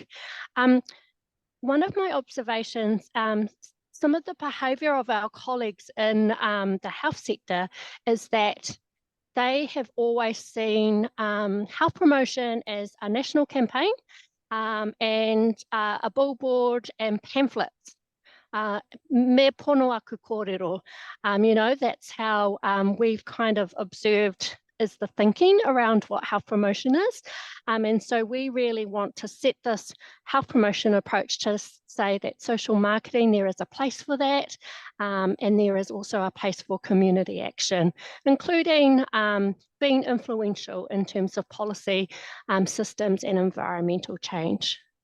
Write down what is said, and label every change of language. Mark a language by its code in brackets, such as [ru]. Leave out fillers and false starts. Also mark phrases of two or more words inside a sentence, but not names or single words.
[en] One of my observations, some of the behaviour of our colleagues in the health sector is that they have always seen health promotion as a national campaign and a billboard and pamphlets. [mi] Me pono aku kōrero. [en] You know, that's how we've kind of observed is the thinking around what health promotion is. And so we really want to set this health promotion approach to say that social marketing, there is a place for that, and there is also a place for community action, including being influential in terms of policy, systems and environmental change.